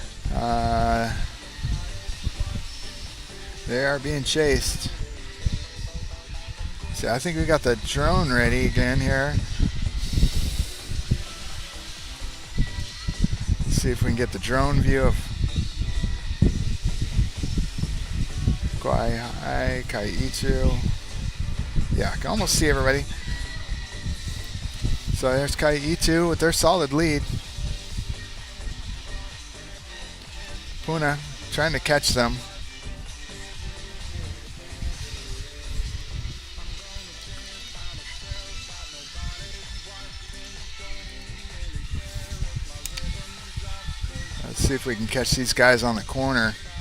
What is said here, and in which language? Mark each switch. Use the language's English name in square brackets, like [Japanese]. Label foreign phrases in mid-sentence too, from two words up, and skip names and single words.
[English] They are being chased. See, I think we got the drone ready again here. Let's see if we can get the drone view of Kawaihae, ʻEhitu. Yeah, I can almost see everybody. So there's ʻEhitu with their solid lead. Puna trying to catch them. Let's see if we can catch these guys on the corner.